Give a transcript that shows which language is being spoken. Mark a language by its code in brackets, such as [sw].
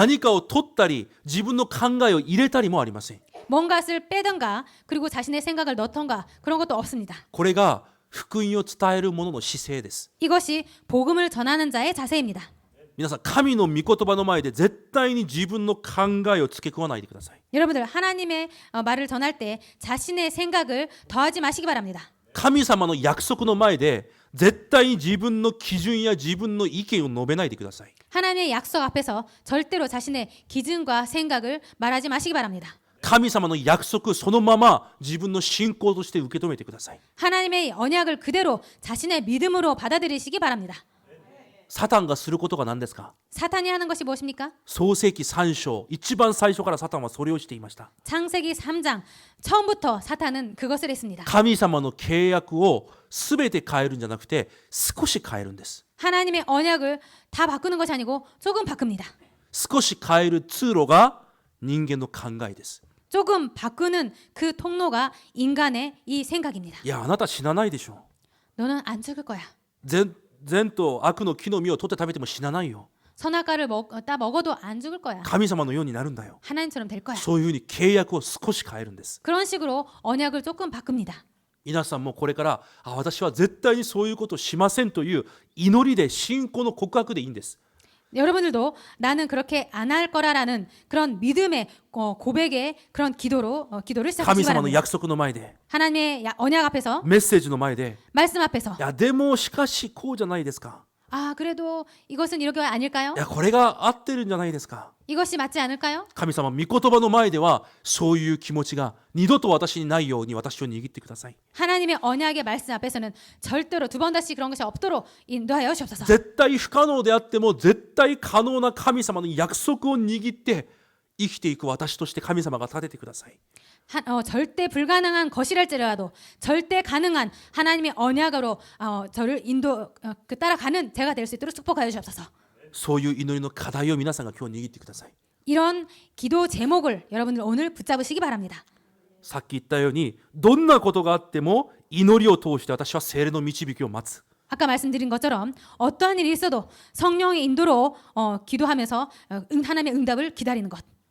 [ja] 何かを取ったり自分の考えを入れたりもありません。 [ko] 뭔가를 빼던가 그리고 자신의 생각을 넣던가 그런 것도 없습니다. [ja] これが福音を伝える者の姿勢です。 [ko] 이것이 복음을 전하는 자의 자세입니다. [ja] 皆さん神の御言葉の前で絶対に自分の考えを付け加えないでください。 [ko] 여러분들 하나님의 말을 전할 때 자신의 생각을 더하지 마시기 바랍니다. [ja] 神様の約束の前で絶対に自分の基準や自分の意見を述べないでください。 [ko] 하나님의 약속 앞에서 절대로 자신의 기준과 생각을 말하지 마시기 바랍니다. [ja] 神様の約束そのまま自分の信仰として受け止めてください。 [ko] 하나님의 언약을 그대로 자신의 믿음으로 받아들이시기 바랍니다. [ja] サタンがすることが何ですか？ [ko] 사탄이 하는 것이 무엇입니까? [ja] 創世記3章一番最初からサタンはそれをしていました。 [ko] 창세기 3장 처음부터 사탄은 그것을 했습니다. [ja] 神様の契約を全て変えるんじゃなくて少し変えるんです。 [ko] 하나님의 언약을 다 바꾸는 것이 아니고 조금 바꿉니다. [ja] 少し変える通路が人間の考えです。 [ko] 조금 바꾸는 그 통로가 인간의 이 생각입니다. [ja] いやあなた死なないでしょ。 [ko] 너는 안 죽을 거야. [ja] 善と悪の木の実を取って食べても死なないよ。 [ko] 선악과를 따 먹어도 안 죽을 거야. [ja] 神様のようになるんだよ。 [ko] 하나님처럼 될 거야. [ja] そういうふうに契約を少し変えるんです。 [ko] 그런 식으로 언약을 조금 바꿉니다. [ja] 皆さんもこれから私は絶対にそういうことをしませんという祈りで信仰の告白でいいんです。 [ko] 여러분들도 나는 그렇게 안 할 거라라는 그런 믿음의 고백의 그런 기도를 [ja] 神 [ko] 시작하시기 [ja] 様の [ko] 바랍니다. [ja] 約束の前で [ko] 하나님의 언약 앞에서 [ja] メッセージの前で [ko] 말씀 앞에서 [ja] いやでもしかしこうじゃないですか。 [ko] 아 그래도 이것은 이렇게 아닐까요? [ja] いやこれが合ってるんじゃないですか。 [ko] 이것이 맞지 않을까요? [ja] 神様御言葉の前ではそういう気持ちが二度と私にないように私を握ってください。 [ko] 하나님의 언약의 말씀 앞에서는 절대로 두 번 다시 그런 것이 없도록 인도하여 주옵소서. [ja] 絶対不可能であっても絶対可能な神様の約束を握って生きていく私として神様が立ててください。 [ko] 절대 불가능한 것이랄지라도 절대 가능한 하나님의 언약으로 저를 따라가는 제가 될 수 있도록 축복하여 주옵소서. [ja] そういう祈りの課題を皆さんが今日握ってください。 [ko] 이런 기도 제목을 여러분들 오늘 붙잡으시기 바랍니다. [ja] さっき言ったようにどんなことがあっても祈りを通して私は聖霊の導きを待つ。 [ko] 아까 말씀드린 것처럼 어떠한 일이 있어도 성령의 인도로 기도하면서 하나님의 응답을 기다리는 것.